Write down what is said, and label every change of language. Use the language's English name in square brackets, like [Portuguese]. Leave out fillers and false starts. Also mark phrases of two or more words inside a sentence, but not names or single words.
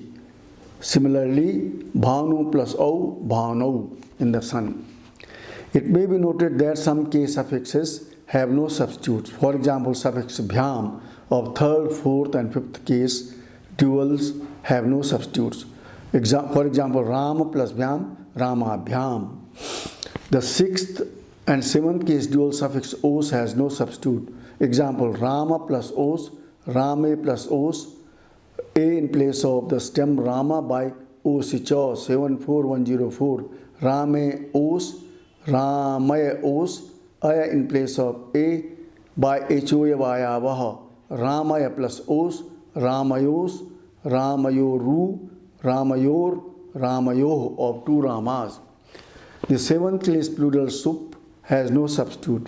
[English] Similarly, bhanu plus o, bhano in the sun. It may be noted that some case suffixes have no substitutes. For example, suffix bhyam of third, fourth and fifth case duals have no substitutes. For example, Ram plus bhyam, Rama bhyam. The sixth and seventh case dual suffix os has no substitute. Example, Rama plus os, Rame plus os, a in place of the stem Rama by osicho 74104. [Sanskrit] Rame os, Ramaya os, [English] aya in place of a by hoya vayavaha. Ramaya plus os, Ramayos, Ramayoru, Ramayor, Ramayoh of two Ramas. The seventh case plural sup has no substitute.